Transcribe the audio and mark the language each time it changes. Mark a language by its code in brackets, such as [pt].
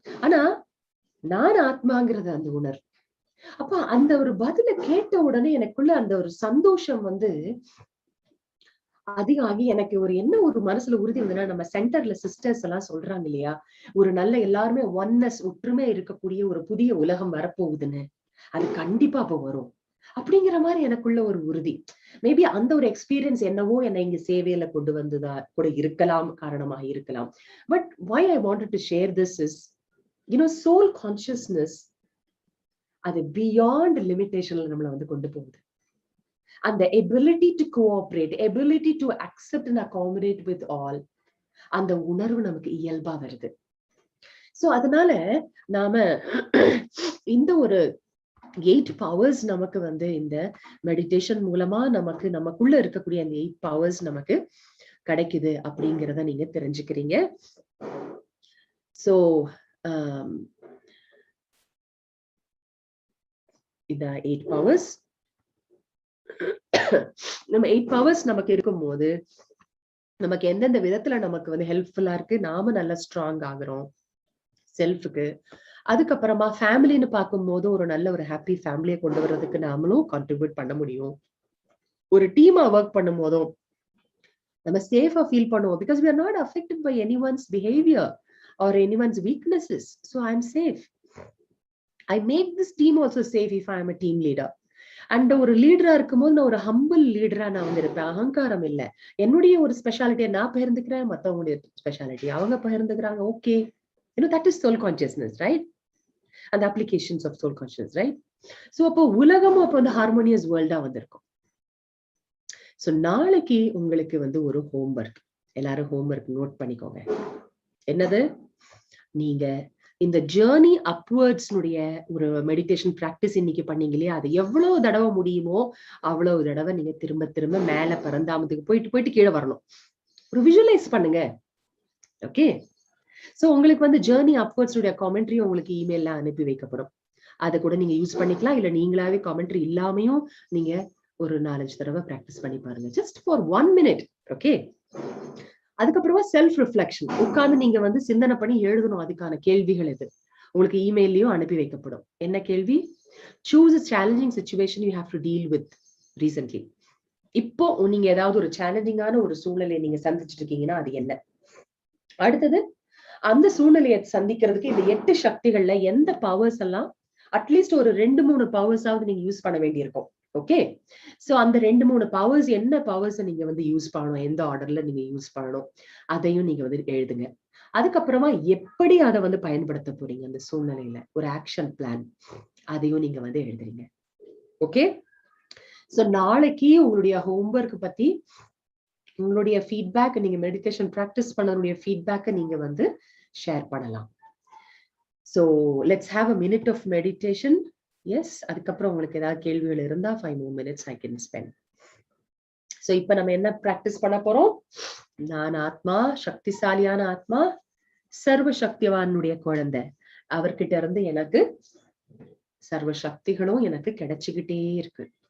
[ta] ஆனா நான் ஆத்மாங்கிறது அந்த உணர்வு. அப்ப அந்த ஒரு பதில கேட்ட உடனே எனக்குள்ள அந்த ஒரு சந்தோஷம் வந்து அதிகம் ஆகி எனக்கு ஒரு மனசுல உறுதி வந்ததுன்னா, நம்ம சென்டர்ல சிஸ்டர்ஸ் எல்லாம் சொல்றாங்க இல்லையா, ஒரு நல்ல எல்லாருமே ஒன்னஸ் ஒற்றுமையா இருக்கக்கூடிய ஒரு புதிய உலகம் வரப்போகுதுன்னு. அது கண்டிப்பா அப்ப வரும். அப்படிங்கிற மாதிரி எனக்குள்ள ஒரு உறுதி. மேபி அந்த ஒரு எக்ஸ்பீரியன்ஸ் என்னவோ என்னை இங்க சேவையில கொண்டு வந்ததா கூட இருக்கலாம், காரணமாக இருக்கலாம். But [en] why I wanted to share this is, [ta] soul consciousness அது பியாண்ட் லிமிட்டேஷன்ல நம்மள வந்து கொண்டு போகுது. அந்த [en] ability to cooperate, ability to accept and accommodate with all, [ta] அந்த உணர்வு நமக்கு இயல்பா வருது. சோ அதனால நாம இந்த ஒரு 8 பவர்ஸ் நமக்கு வந்து இந்த மெடிடேஷன் மூலமா நமக்குள்ள இருக்கக்கூடிய அந்த 8 பவர்ஸ் நமக்கு கிடைக்குது அப்படிங்கிறத நீங்க தெரிஞ்சுக்கிறீங்க. சோ இந்த 8 பவர்ஸ் நம்ம 8 பவர்ஸ் நமக்கு இருக்கும்போது நமக்கு எந்தெந்த விதத்துல நமக்கு வந்து ஹெல்ப்ஃபுல்லா இருக்கு, நாம நல்லா ஸ்ட்ராங் ஆகுறோம் செல்ஃபுக்கு. அதுக்கப்புறமா ஃபேமிலின்னு பார்க்கும்போது ஒரு நல்ல ஒரு ஹாப்பி ஃபேமிலியை கொண்டு வர்றதுக்கு நாமளும் கான்ட்ரிபியூட் பண்ண முடியும். ஒரு டீமா ஒர்க் பண்ணும் போதும் நம்ம சேஃபா ஃபீல் பண்ணுவோம். [en] Because we are not affected by anyone's behavior or anyone's weaknesses. So I'm safe. I make this team also safe if I am a team leader. [ta] And ஒரு லீடரா இருக்கும்போது நான் ஒரு ஹம்பிள் லீடரா நான் வந்து இருப்பேன். அகங்காரம் இல்ல. என்னுடைய ஒரு ஸ்பெஷாலிட்டியை நான் பகிர்ந்துக்கிறேன், மத்தவங்களுடைய ஸ்பெஷாலிட்டி அவங்க பகிர்ந்துக்கிறாங்க. [en] Okay, that is soul consciousness, right? And the applications of soul consciousness, right? [ta] So அப்போ உலகமும் அப்போ வந்து ஹார்மோனியஸ் வேர்ல்டா வந்திருக்கும். சோ நாளைக்கு உங்களுக்கு வந்து ஒரு ஹோம்வொர்க், எல்லாரும் ஹோம்வொர்க் நோட் பண்ணிக்கோங்க. என்னது? நீங்க இந்த ஜேர்னி அப்வர்ட்ஸ்னுடைய ஒரு மெடிடேஷன் பிராக்டிஸ் இன்னைக்கு பண்ணீங்க இல்லையா, அது எவ்வளவு தடவை முடியுமோ அவ்வளவு தடவை நீங்க திரும்ப திரும்ப மேல பரந்தாமத்துக்கு போயிட்டு கீழே வரணும். ஒரு விஷுவலைஸ் பண்ணுங்க. ஓகே, சோ உங்களுக்கு வந்து ஜேர்னி அப்வர்ட்ஸ் காமெண்ட்ரி உங்களுக்கு இமெயில்ல அனுப்பி வைக்கப்படும். அதை கூட நீங்க யூஸ் பண்ணிக்கலாம். இல்ல நீங்களாவே காமெண்ட்ரி இல்லாமையும் நீங்க ஒரு 4-5 தடவை பிராக்டிஸ் பண்ணி பாருங்க. [en] Just for 1 minute. [ta] ஓகே, அதுக்கப்புறமா செல்ஃப் ரிஃப்ளெக்ஷன் உட்கார்ந்து நீங்க வந்து சிந்தனை பண்ணி எழுதணும். அதுக்கான கேள்விகள் எது உங்களுக்கு இமெயிலையும் அனுப்பி வைக்கப்படும். என்ன கேள்வி? [en] Choose a challenging situation you have to deal with recently. [ta] இப்போ நீங்க ஏதாவது ஒரு சேலஞ்சிங்கான ஒரு சூழ்நிலையை நீங்க சந்திச்சுட்டு இருக்கீங்கன்னா அது என்ன? அடுத்தது, அந்த சூழ்நிலையை சந்திக்கிறதுக்கு இந்த 8 சக்திகள்ல எந்த பவர்ஸ் எல்லாம் அட்லீஸ்ட் ஒரு 2-3 பவர்ஸாவது நீங்க யூஸ் பண்ண வேண்டியிருக்கும். ஓகே, சோ அந்த 2-3 பவர்ஸ் என்ன பவர்ஸ் நீங்க வந்து யூஸ் பண்ணணும், எந்த ஆர்டர்ல நீங்க யூஸ் பண்ணணும், அதையும் நீங்க வந்து எழுதுங்க. அதுக்கப்புறமா எப்படி அதை வந்து பயன்படுத்த போறீங்க அந்த சூழ்நிலையில, ஒரு ஆக்ஷன் பிளான், அதையும் நீங்க வந்து எழுதுறீங்க. ஓகே, சோ நாளைக்கு உங்களுடைய ஹோம்வொர்க் பத்தி உங்களுடைய ஃபீட்பேக், நீங்க மெடிடேஷன் பிராக்டிஸ் பண்ணக்கூடிய ஃபீட்பேக்கை நீங்க வந்து ஷேர் பண்ணலாம். [en] So let's have a minute of meditation. Yes, [ta] அதுக்கப்புறம் உங்களுக்கு ஏதாவது கேள்விகள் இருந்தா [en] 5 more minutes I can spend. [ta] So இப்ப நம்ம என்ன பிராக்டிஸ் பண்ண போறோம்? நான் ஆத்மா, சக்திசாலியான ஆத்மா, சர்வ சக்திவானுடைய குழந்தை. அவர்கிட்ட இருந்து எனக்கு சர்வ சக்திகளும் எனக்கு கிடைச்சுக்கிட்டே இருக்கு.